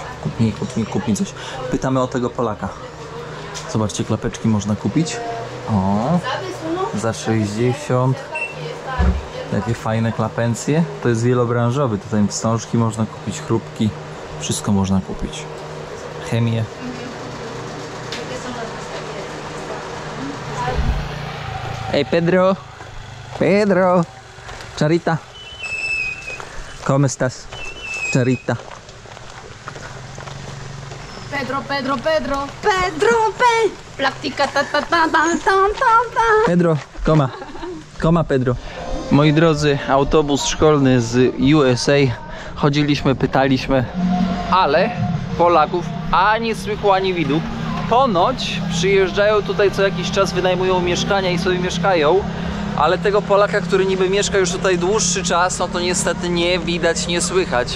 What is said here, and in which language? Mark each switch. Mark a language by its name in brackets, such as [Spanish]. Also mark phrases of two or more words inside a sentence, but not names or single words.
[Polish] Kup mi coś. Pytamy o tego Polaka. Zobaczcie, klapeczki można kupić. O, za 60. Jakie fajne klapencje. To jest wielobranżowy. Tutaj wstążki można kupić, chrupki. Wszystko można kupić. Chemię. [Spanish] Hey Pedro. Pedro. Charita. ¿Cómo estás? Charita. Pedro. Practica ta ta ta ta ta ta. Pedro, coma Pedro. [Polish] Moi drodzy, autobus szkolny z USA. Chodziliśmy, pytaliśmy, ale Polaków ani słychu, ani widu. ponoć przyjeżdżają tutaj co jakiś czas, wynajmują mieszkania i sobie mieszkają, ale tego Polaka, który niby mieszka już tutaj dłuższy czas, no to niestety nie widać, nie słychać.